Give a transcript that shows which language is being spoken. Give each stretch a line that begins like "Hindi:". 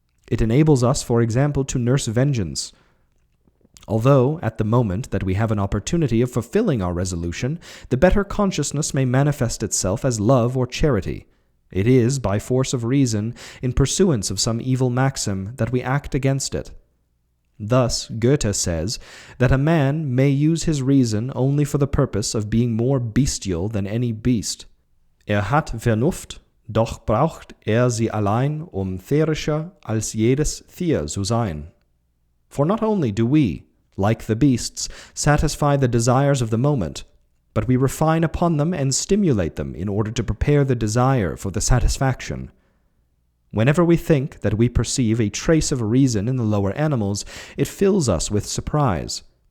English: It enables us, for example, to nurse vengeance. Although, at the moment that we have an opportunity of fulfilling our resolution, the better consciousness may manifest itself as love or charity, it is, by force of reason, in pursuance of some evil maxim, that we act against it. Thus, Goethe says that a man may use his reason only for the purpose of being more bestial than any beast.
German: Hat Vernunft, doch braucht sie allein, thierischer als jedes Tier zu sein.
English: For not only do we, like the beasts, satisfy the desires of the moment, but we refine upon them and stimulate them in order to prepare the desire for the satisfaction. Whenever we think that we perceive a trace of reason in the lower animals, it fills us with surprise.